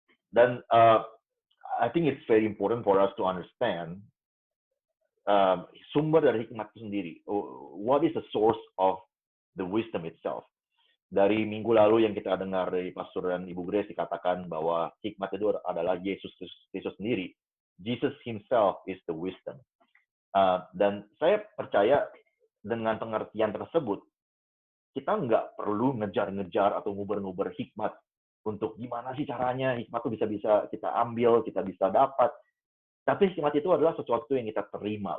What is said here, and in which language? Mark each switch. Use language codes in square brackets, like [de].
[en] Dan I think it's very important for us to understand [id] sumber dari hikmat itu sendiri. [en] What is the source of the wisdom itself? [id] Dari minggu lalu yang kita dengar dari Pastor dan Ibu Grace dikatakan bahwa hikmat itu adalah Yesus sendiri. [en] Jesus himself is the wisdom. [id] Dan saya percaya dengan pengertian tersebut, kita nggak perlu ngejar-ngejar atau nguber-nguber hikmat untuk gimana sih caranya hikmat itu bisa kita ambil, kita bisa dapat. Tapi hikmat itu adalah sesuatu yang kita terima.